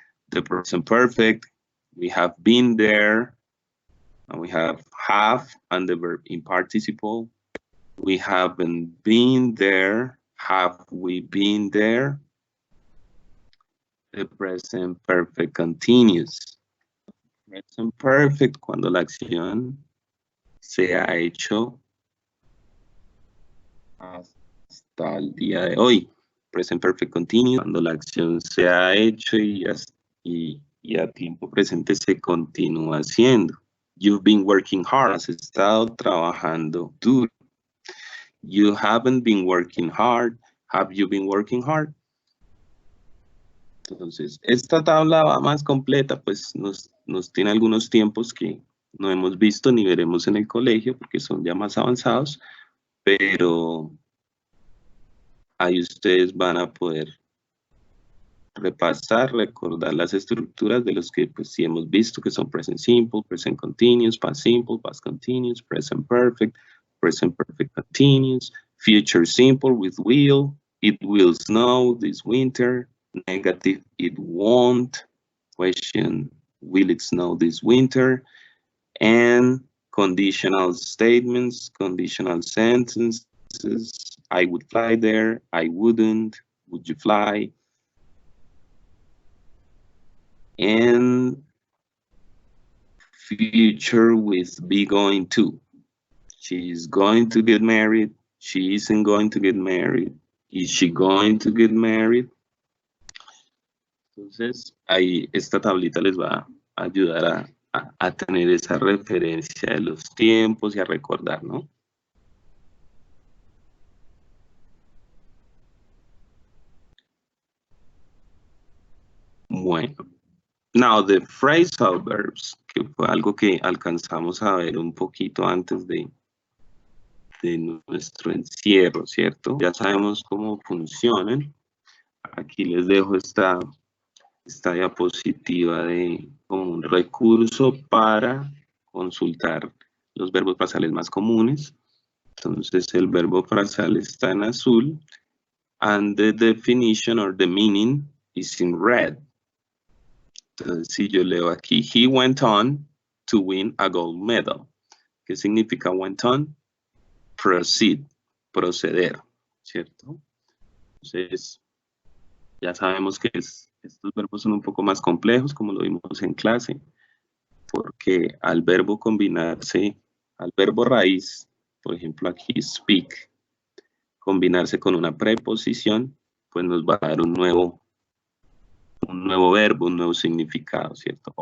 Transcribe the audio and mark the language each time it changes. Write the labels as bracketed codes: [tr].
[en] The present perfect, we have been there, and we have and the verb in participle. We haven't been there. Have we been there? The present perfect continuous. [es] Present perfect cuando la acción se ha hecho hasta el día de hoy. Present perfect continuous cuando la acción se ha hecho y a tiempo presente se continúa haciendo. [en] You've been working hard. [es] Has estado trabajando duro. [en] You haven't been working hard. Have you been working hard? [es] Entonces, esta tabla va más completa, pues nos tiene algunos tiempos que no hemos visto ni veremos en el colegio porque son ya más avanzados, pero ahí ustedes van a poder repasar, recordar las estructuras de los que pues sí hemos visto, que son present simple, present continuous, past simple, past continuous, present perfect continuous, future simple with will, [en] it will snow this winter. Negative, it won't. Question, will it snow this winter? And conditional statements, conditional sentences, I would fly there, I wouldn't, would you fly? And future with be going to. She is going to get married, she isn't going to get married, is she going to get married? [es] Entonces, ahí esta tablita les va a ayudar a tener esa referencia de los tiempos y a recordar, ¿no? Bueno, [en] now the phrasal verbs, [es] que fue algo que alcanzamos a ver un poquito antes de nuestro encierro, ¿cierto? Ya sabemos cómo funcionan. Aquí les dejo esta diapositiva como un recurso para consultar los verbos frasales más comunes. Entonces el verbo frasal está en azul [en] and the definition or the meaning is in red. [es] Entonces si yo leo aquí, [en] he went on to win a gold medal. [es] ¿Qué significa went on? Proceed, proceder, ¿cierto? Entonces ya sabemos que estos verbos son un poco más complejos, como lo vimos en clase, porque al verbo combinarse, al verbo raíz, por ejemplo aquí speak, combinarse con una preposición, pues nos va a dar un nuevo verbo, un nuevo significado, ¿cierto?